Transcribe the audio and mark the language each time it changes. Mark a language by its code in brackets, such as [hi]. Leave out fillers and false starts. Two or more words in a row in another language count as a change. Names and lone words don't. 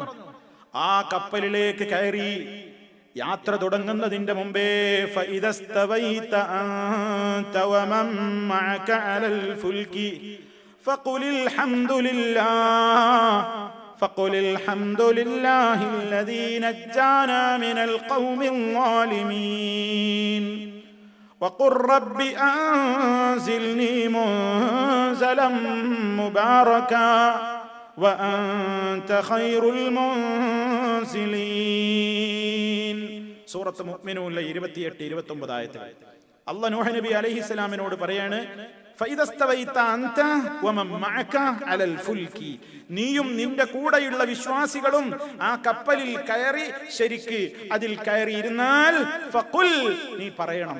[ml] ആ കപ്പലിലേക്ക് കയറി യാത്ര തുടങ്ങുന്നതിന്റെ മുമ്പേ, [ar] فإذا استويت أنت ومن معك على الفلك فقل الحمد لله الذي نجانا من القوم الظالمين وقل رب أنزلني منزلا مباركا وأنت خير المنزلين. [ml] സൂറത്ത് മുഅ്മിനൂനിലെ 28-29 ആയത്തുകൾ. അല്ലാഹു നൂഹ് നബി അലൈഹിസ്സലാമിനോട് പറയാണ്, നീയും നിന്റെ കൂടെയുള്ള വിശ്വാസികളും ആ കപ്പലിൽ കയറി ശരിക്ക് അതിൽ കയറിയിരുന്നാൽ ഫഖുൽ, നീ പറയണം.